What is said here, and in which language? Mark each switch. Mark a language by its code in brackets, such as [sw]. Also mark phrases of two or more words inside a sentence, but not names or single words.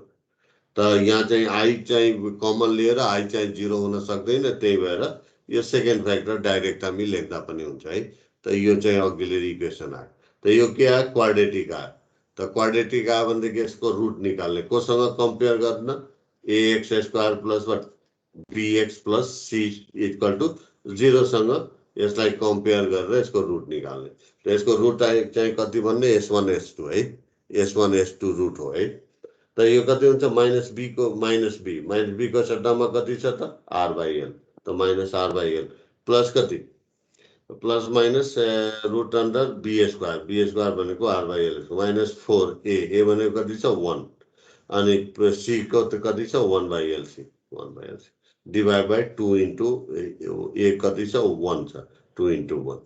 [ne] त यहाँ चाहिँ आई चाहिँ कमन लिएर आई चाहिँ 0 हुन सक्दैन, त्यही भएर यो [en] second factor [ne] डाइरेक्ट हामी लेख्दा पनि हुन्छ है। त यो चाहिँ [en] auxiliary equation [ne] आयो। त यो के आयो, क्वाड्रेटिक आयो। त क्वाड्रेटिक आयो भनेदेखि यसको रुट निकाल्ने, कोसँग कम्पेयर गर्न, [en] ax square plus bx plus c equal to 0 [ne] सँग यसलाई कम्पेयर गरेर यसको रुट निकाल्ने। त यसको रुट चाहिँ कति भन्ने, s1 s2 है, s1 s2 रुट हो है। त यो कति हुन्छ, [en] minus b [ne] को सट्टामा कति छ त, r/l। त [en] minus r/l plus [ne] कति, [en] plus minus root under b square [ne] भनेको [en] r/l minus 4a [ne] भनेको कति छ 1, अनि c को त कति छ 1/LC [en] divide by 2 into a [ne] कति छ 1 छ, [en] 2 into 1.